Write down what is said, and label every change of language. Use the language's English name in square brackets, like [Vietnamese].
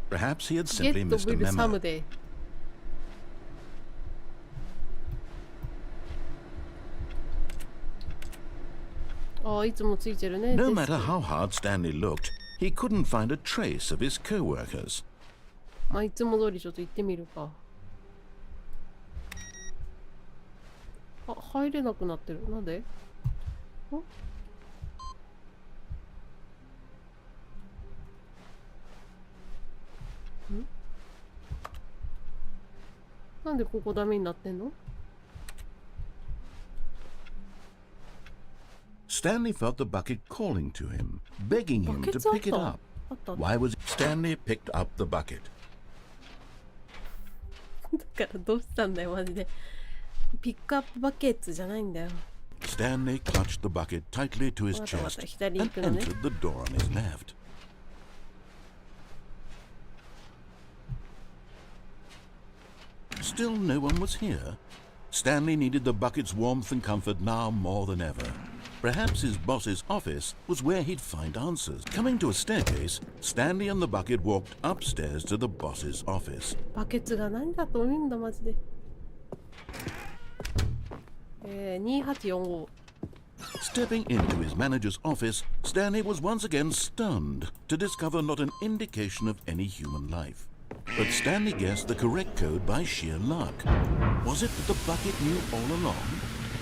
[English] Perhaps he had simply missed a memo. No matter how hard Stanley looked, he couldn't find a trace of his co-workers. [Japanese] まあいつも通りちょっと行ってみるか。あ、入れなくなってる。なんで？ん？なんでここダメになってんの [English] ？Stanley felt the bucket calling to him, begging him to pick it up. Why was Stanley picked up the bucket? [Japanese] だからどうしたんだよマジで。ピックアップバケツじゃないんだよ。 [English] Stanley clutched the bucket tightly to his chest and entered the door on his left. Still no one was here. Stanley needed the bucket's warmth and comfort now more than ever. Perhaps his boss's office was where he'd find answers. Coming to a staircase, Stanley and the bucket walked upstairs to the boss's office. [Japanese] バケツが何だと思うんだマジで。 2845。 [English] Stepping into his manager's office, Stanley was once again stunned to discover not an indication of any human life. But Stanley guessed the correct code by sheer luck. Was it that the bucket knew all along?